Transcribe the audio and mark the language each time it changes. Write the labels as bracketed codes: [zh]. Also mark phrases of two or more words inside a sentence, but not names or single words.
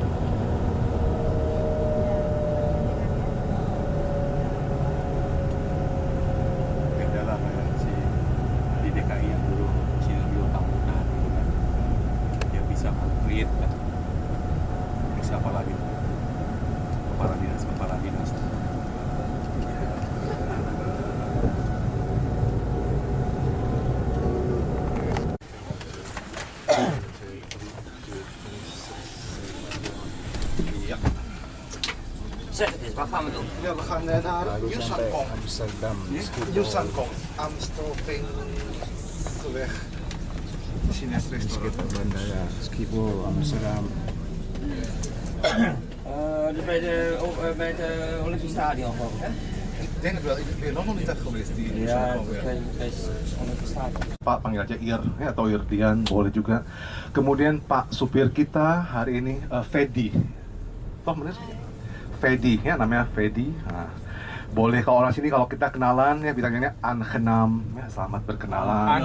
[id] Beda lah kayak si di DKI yang dulu sini dulu tahunan gitu kan, dia bisa konkret kan, bisa apa lagi kepala dinas [nl] Waar gaan we doen? Ja, we gaan naar Yusankong. Amsterdam. Yusankong, Amstelveenweg. [en] Chinese restaurant. [id] Bandara Schiphol, Amsterdam. [nl] Dus bij het Olympisch Stadion geloof ik, hè? Ik denk het wel, ik ben nog niet geweest di Ja, Yusankong. bij Olympisch Stadion. [id] Pak panggil aja Ir ya, atau Irdian boleh juga. Kemudian Pak supir kita hari ini Fedi. Toh bener? Fedi ya, namanya Fedi. Nah, boleh kalau orang sini kalau kita kenalan ya bilangnya Angenam ya, selamat berkenalan.